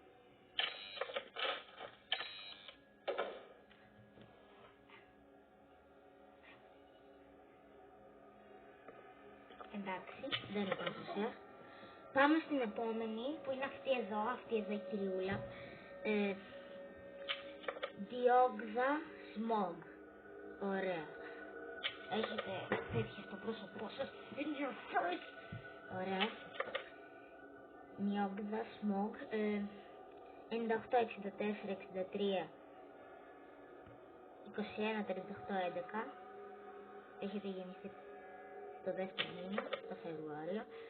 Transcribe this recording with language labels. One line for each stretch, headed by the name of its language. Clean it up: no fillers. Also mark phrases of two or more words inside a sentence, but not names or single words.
Greek: Εντάξει, δεν είναι τόσο. Πάμε στην επόμενη που είναι αυτή εδώ η κυριούλα. Diogza Smog. Ωραία. Έχετε τέτοια στο πρόσωπό σας.
English: In your face.
Greek: Ωραία. Diogza Smog. 98, 64, 63, 21, 38, 11. Έχετε γεννηθεί το δεύτερο μήνα, το Φεβρουάριο.